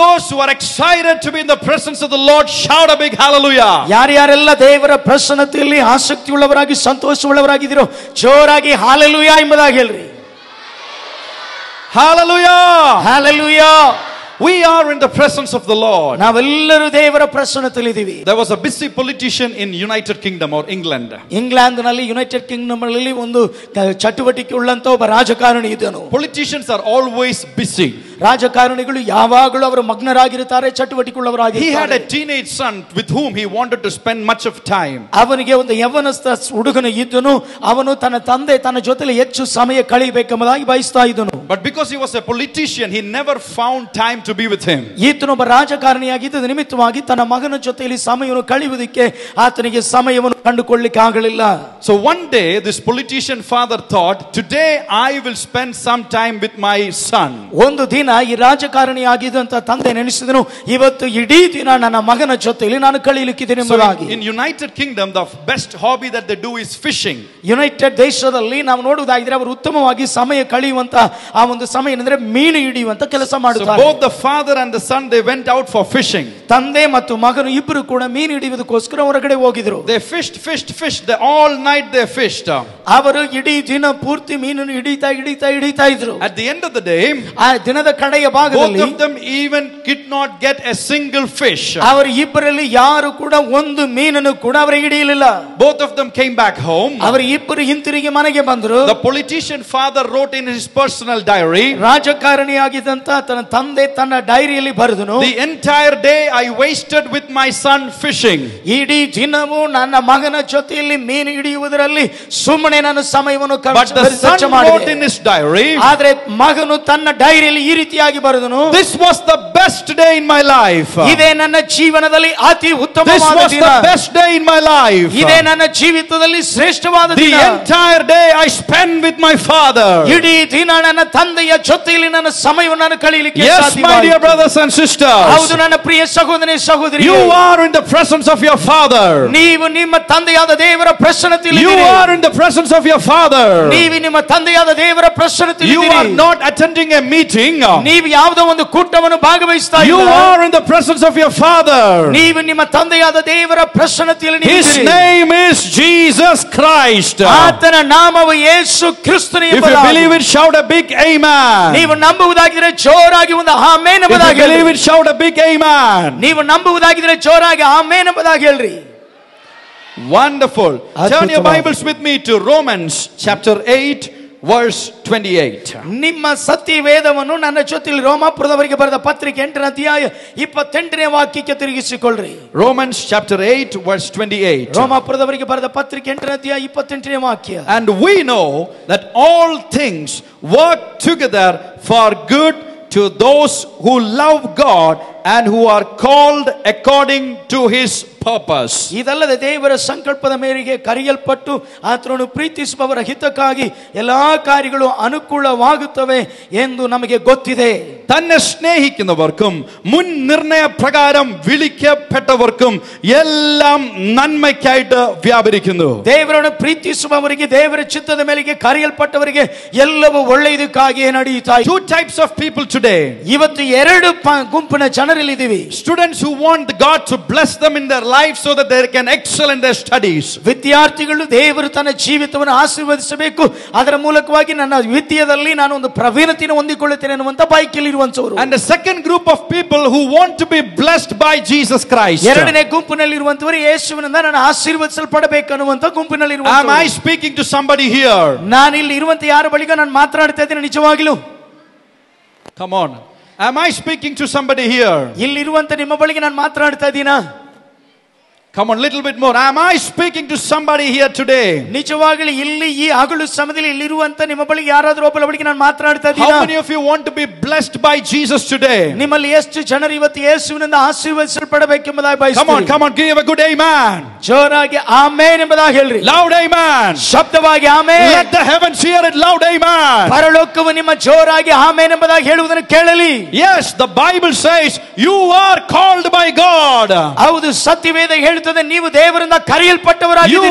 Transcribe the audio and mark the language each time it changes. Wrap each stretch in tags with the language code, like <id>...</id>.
<en>who are excited to be in the presence of the Lord, shout a big hallelujah.</en> <kn>ಯಾರ್ಯಾರೆಲ್ಲ ದೇವರ ಪ್ರಸನ್ನತೆಯಲ್ಲಿ ಆಸಕ್ತಿ ಉಳ್ಳವರಾಗಿ ಸಂತೋಷವುಳ್ಳವರಾಗಿದ್ದೀರೋ ಜೋರಾಗಿ hallelujah ಎಂಬುದಾಗಿ ಹೇಳ್ರಿ.</kn> <en>Hallelujah. Hallelujah. We are in the presence of the Lord.</en> <kn>ನಾವೆಲ್ಲರೂ ದೇವರ ಪ್ರಸನ್ನತೆಯಲ್ಲಿ ಇದ್ದೀವಿ.</kn> <en>There was a busy politician in United Kingdom or England.</en> <kn>ಇಂಗ್ಲೆಂಡ್ನಲ್ಲಿ United Kingdom ಅಲ್ಲಿ ಒಂದು ಚಟುವಟಿಕೆ ಉಳ್ಳಂತ ಒಬ್ಬ ರಾಜಕಾರಣಿ ಇದ್ದನು.</kn> <en>Politicians are always busy.</en> <kn>ರಾಜಕಾರಣಿಗಳು ಯಾವಾಗಲೂ ಅವರು ಮಗ್ನರಾಗಿರುತ್ತಾರೆ, ಚಟುವಟಿಕೆ ಉಳ್ಳವರಾಗಿರುತ್ತಾರೆ.</kn> <en>He had a teenage son with whom he wanted to spend much of time.</en> <kn>ಅವನಿಗೆ ಒಂದು ಯೌವನಸ್ಥ ಹುಡುಗನು ಇದ್ದನು. ಅವನು ತನ್ನ ತಂದೆ ತನ್ನ ಜೊತೆಲಿ ಹೆಚ್ಚು ಸಮಯ ಕಳೆಯಬೇಕೆಂಬುದಾಗಿ ಬಯಸ್ತಾ ಇದ್ದನು.</kn> <en>But because he was a politician, he never found time to be with him.</en> <kn>ಈತನೊಬ್ಬ ರಾಜಕಾರಣಿಯಾಗಿದ್ದ ನಿಮಿತ್ತವಾಗಿ ತನ್ನ ಮಗನ ಜೊತೆಯಲ್ಲಿ ಸಮಯವನ್ನು ಕಳೆಯುವುದಕ್ಕೆ ಆತನಿಗೆ ಸಮಯವನ್ನು ಕಂಡುಕೊಳ್ಳಲಿಕ್ಕೆ ಆಗಲಿಲ್ಲ.</kn> <en>So one day this politician father thought, today I will spend some time with my son.</en> <kn>ಒಂದು ದಿನ ಈ ರಾಜಕಾರಣಿಯಾಗಿದ್ದಂತ ತಂದೆ ನೆನೆಸಿದನು, ಇವತ್ತು ಇಡೀ ದಿನ ನನ್ನ ಮಗನ ಜೊತೆಯಲ್ಲಿ ನಾನು ಕಳೆಯಲಿಕ್ಕಿದ್ದೇನೆ ಎಂಬುದಾಗಿ.</kn> <en>In United Kingdom the best hobby that they do is fishing.</en> <kn>United ದೇಶದಲ್ಲಿ ನಾವು ನೋಡುವುದಾಗಿದ್ರೆ ಅವರು ಉತ್ತಮವಾಗಿ ಸಮಯ ಕಳೆಯುವಂತ ಆ ಒಂದು ಸಮಯ ಏನಂದ್ರೆ ಮೀನು ಹಿಡಿಯುವಂತ ಕೆಲಸ ಮಾಡುತ್ತಾರೆ.</kn> <en>So both the father and the son they went out for fishing.</en> <kn>ತಂದೆ ಮತ್ತು ಮಗನು ಇಬ್ಬರು ಕೂಡ ಮೀನು ಹಿಡಿಯುವುದಕ್ಕೋಸ್ಕರ ಹೊರಗಡೆ ಹೋಗಿದ್ರು.</kn> <en>They fished all night they fished.</en> <kn>ಅವರು ಇಡೀ ದಿನ ಪೂರ್ತಿ ಮೀನನ್ನು ಹಿಡಿತಾ ಇದ್ರು.</kn> <en>At the end of the day,</en> <kn>ಆ ದಿನದ ಕಡೆಯ ಭಾಗದಲ್ಲಿ</kn> <en>both of them even did not get a single fish.</en> <kn>ಅವರ ಇಬ್ಬರಲ್ಲಿ ಯಾರು ಕೂಡ ಒಂದು ಮೀನನ್ನು ಕೂಡ ಅವರು ಹಿಡಿಯಲಿಲ್ಲ.</kn> <en>Both of them came back home.</en> <kn>ಅವರು ಇಬ್ಬರು ಹಿಂತಿರುಗಿ ಮನೆಗೆ ಬಂದರು.</kn> <en>The politician father wrote in his personal diary,</en> <kn>ರಾಜಕಾರಣಿಯಾಗಿದ್ದಂತ ತನ್ನ ತಂದೆ ತನ್ನ ಡೈರಿಯಲ್ಲಿ ಬರೆದನು,</kn> <en>the entire day I wasted with my son fishing.</en> <kn>ಇಡೀ ದಿನವೂ ನನ್ನ ಮಗನ ಜೊತೆಯಲ್ಲಿ ಮೀನು ಹಿಡಿಯುವುದರಲ್ಲಿ ಸುಮ್ಮನೆ ನಾನು ಸಮಯವನ್ನು ಖರ್ಚು ಮಾಡಿದೆ.</kn> <en>Wrote in his diary,</en> <kn>ಆದರೆ ಮಗನು ತನ್ನ ಡೈರಿಯಲ್ಲಿ ಈ ರೀತಿಯಾಗಿ ಬರೆದನು,</kn> <en>this was the best day in my life.</en> <kn>ಇದೇ ನನ್ನ ಜೀವನದಲ್ಲಿ ಅತಿ ಉತ್ತಮವಾದ ದಿನ.</kn> <en>This was the best day in my life.</en> <kn>ಇದೇ ನನ್ನ ಜೀವಿತದಲ್ಲಿ ಶ್ರೇಷ್ಠವಾದ ದಿನ.</kn> <en>The entire day I spent with my father.</en> <kn>ಇಡೀ ದಿನ ನನ್ನ ತಂದೆಯ ಜೊತೆಯಲ್ಲಿ ನನ್ನ ಸಮಯವನ್ನು ನಾನು ಕಳೆಯಲಿಕ್ಕೆ ಸಾಧ್ಯವಾಯಿತು.</kn> <en>Yes, my dear brothers and sisters.</en> <kn>ಹೌದು ನನ್ನ ಪ್ರಿಯ ಸಹೋದರನೇ ಸಹೋದರಿಯರೇ,</kn> <en>you are in the presence of your father.</en> <kn>ನೀವು ನಿಮ್ಮ ತಂದೆಯಾದ ದೇವರ ಪ್ರಸನ್ನತೆಯಲ್ಲಿ</kn> <en>you are in the presence of your father.</en> <kn>ನೀವು ನಿಮ್ಮ ತಂದೆಯಾದ ದೇವರ ಪ್ರಸನ್ನತೆಯಲ್ಲಿ</kn> <en>you are not attending a meeting.</en> <kn>ನೀವು ಯಾವುದೋ ಒಂದು ಕೂಟವನ್ನು ಭಾಗವಹಿಸ್ತಾ ಇಲ್ಲ.</kn> <en>you are in the presence of your father.</en> <kn>ನೀವು ನಿಮ್ಮ ತಂದೆಯಾದ ದೇವರ ಪ್ರಸನ್ನತೆಯಲ್ಲಿ</kn> <en>his name is Jesus Christ.</en> <kn>ಆತನ ನಾಮವು ಯೇಸು ಕ್ರಿಸ್ತನು ಎಂಬುದಾಗಿ.</kn> <en>if you believe it, shout a big amen.</en> <kn>ನೀವು ನಂಬುವುದಾಗಿದ್ದರೆ ಜೋರಾಗಿ ಒಂದು ಆಮೆನ್ ಎಂಬುದಾಗಿ.</kn> <en>if you believe it, shout a big amen.</en> <kn>ನೀವು ನಂಬುವುದಾಗಿದ್ದರೆ ಜೋರಾಗಿ ಆಮೆನ್ ಎಂಬುದಾಗಿ ಹೇಳ್ರಿ.</kn> <en>Wonderful. Turn your Bibles with me to Romans chapter 8 verse 28.</en> <kn>ನಿಮ್ಮ ಸತ್ಯ ವೇದವನ್ನು ನನ್ನ ಜೊತೆಯಲ್ಲಿ ರೋಮಾಪುರದವರಿಗೆ ಬರೆದ ಪತ್ರಿಕೆ 8ನೇ ಅಧ್ಯಾಯ 28ನೇ ವಾಕ್ಯಕ್ಕೆ ತಿರುಗಿಸಿಕೊಳ್ಳ್ರಿ.</kn> <en>Romans chapter 8 verse 28.</en> <kn>ರೋಮಾಪುರದವರಿಗೆ ಬರೆದ ಪತ್ರಿಕೆ 8ನೇ ಅಧ್ಯಾಯ 28ನೇ ವಾಕ್ಯ.</kn> <en>And we know that all things work together for good to those who love God and who are called according to his purpose.</en> <kn>ಇದಲ್ಲದೆ ದೇವರ ಸಂಕಲ್ಪದ ಮೇರೆಗೆ ಕರೆಯಲ್ಪಟ್ಟು ಆತನನ್ನು ಪ್ರೀತಿಸುವವರ ಹಿತಕ್ಕಾಗಿ ಎಲ್ಲಾ ಕಾರ್ಯಗಳು ಅನುಕೂಲವಾಗುತ್ತವೆ ಎಂದು ನಮಗೆ ಗೊತ್ತಿದೆ.</kn> <ml>തന്നെ സ്നേഹിക്കുന്നവർക്കും മുൻ നിർണയ പ്രകാരം വിളിക്കപ്പെട്ടവർക്കും എല്ലാം നന്മയ്ക്കായിട്ട് വ്യാപരിക്കുന്നു.</ml> <kn>ದೇವರನ್ನು ಪ್ರೀತಿಸುವವರಿಗೆ ದೇವರ ಚಿತ್ತದ ಮೇರೆಗೆ ಕರೆಯಲ್ಪಟ್ಟವರಿಗೆ ಎಲ್ಲವೂ ಒಳ್ಳೆಯದಕ್ಕಾಗಿಯೇ ನಡೆಯುತ್ತಾ ಇದೆ.</kn> <en>Two types of people today.</en> <kn>ಇವತ್ತು ಎರಡು ಗುಂಪಿನ ಜನರಲ್ಲಿ ಇದ್ದೀವಿ.</kn> <en>Students who want God to bless them in their life so that they can excel in their studies.</en> <kn>ವಿದ್ಯಾರ್ಥಿಗಳು ದೇವರು ತನ್ನ ಜೀವಿತವನ್ನು ಆಶೀರ್ವದಿಸಬೇಕು, ಅದರ ಮೂಲಕವಾಗಿ ನನ್ನ ವಿದ್ಯೆಯಲ್ಲಿ ನಾನು ಒಂದು ಪ್ರವೀಣತೆಯನ್ನು ಹೊಂದಿಕೊಳ್ಳುತ್ತೇನೆ ಅನ್ನುವಂತ ಬಯಕೆಯಲ್ಲಿ ಇರುವಂತವರು.</kn> <en>And the second group of people who want to be blessed by Jesus Christ.</en> <kn>ಎರಡನೇ ಗುಂಪಿನಲ್ಲಿ ಇರುವಂತವರು ಯೇಸುವಿನಿಂದ ನಾನು ಆಶೀರ್ವದಿಸಲ್ಪಡಬೇಕು ಅನ್ನುವಂತ ಗುಂಪಿನಲ್ಲಿ ಇರುವಂತವರು.</kn> <en>Am I speaking to somebody here?</en> <kn>ನಾನು ಇಲ್ಲಿ ಇರುವಂತ ಯಾರ ಬಳಿಗ ನಾನು ಮಾತನಾಡ್ತಾ ಇದ್ದೇನೆ ನಿಜವಾಗಿಯೂ?</kn> <en>Come on. Am I speaking to somebody here?</en> <kn>ಇಲ್ಲಿ ಇರುವಂತ ನಿಮ್ಮ ಬಳಿಗೆ ನಾನು ಮಾತನಾಡ್ತಾ ಇದ್ದೀನಾ?</kn> <en>Come on, little bit more. Am I speaking to somebody here today?</en> <kn>ನಿಜವಾಗಲೂ ಇಲ್ಲಿ ಈ ಹಗಲು ಸಮಯದಲ್ಲಿ ಇಲ್ಲಿರುವಂತ ನಿಮ್ಮ ಬಳಿಗೆ ಯಾರಾದರೂ ಒಬ್ಬರ ಬಳಿಗೆ ನಾನು ಮಾತನಾಡ್ತಾ ಇದ್ದೀನಾ?</kn> <en>How many of you want to be blessed by Jesus today?</en> <kn>ನಿಮ್ಮಲ್ಲಿ ಎಷ್ಟು ಜನರು ಇವತ್ತು ಯೇಸುವಿನಿಂದ ಆಶೀರ್ವದಿಸಲ್ಪಡಬೇಕೆಂಬುದಾಗಿ ಬಯಸುತ್ತೀರಿ?</kn> <en>Come on, give a good amen.</en> <kn>ಜೋರಾಗಿ ಆಮೆನ್ ಎಂಬುದಾಗಿ ಹೇಳ್ರಿ.</kn> <en>Loud amen.</en> <kn>ಶಬ್ದವಾಗಿ amen.</kn> <en>Let the heavens hear it. Loud amen.</en> <kn>ಪರಲೋಕವು ನಿಮ್ಮ ಜೋರಾಗಿ ಆಮೆನ್ ಎಂಬುದಾಗಿ ಹೇಳುವುದನ್ನು ಕೇಳಲಿ.</kn> <en>Yes, the Bible says you are called by God.</en> <kn>ಹೌದು, ಸತ್ಯವೇದ ಹೇಳುತ್ತದೆ ನೀವು ದೇವರಿಂದ ಕರೆಯಲ್ಪಟ್ಟವರಾಗಿದ್ದೀರಿ.</kn>